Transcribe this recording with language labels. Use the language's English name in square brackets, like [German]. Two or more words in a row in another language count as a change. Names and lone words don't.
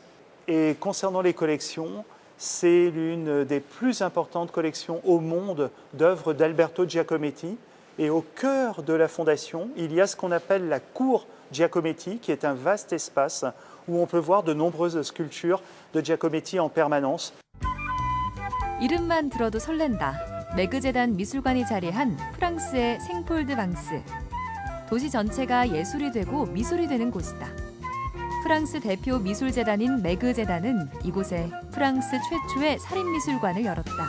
[French] Et concernant les collections, c'est l'une des plus importantes collections au monde d'œuvres d'Alberto Giacometti. Et au cœur de la fondation, il y a ce qu'on appelle la cour Giacometti, qui est un vaste espace où on peut voir de nombreuses sculptures de Giacometti en permanence. [Korean] 이름만 들어도 설렌다. 메그제단 미술관이 자리한 프랑스의 생폴드방스. 도시 전체가 예술이 되고 미술이 되는 곳이다. 프랑스 대표 미술재단인 메그재단은 이곳에 프랑스 최초의 살인미술관을 열었다.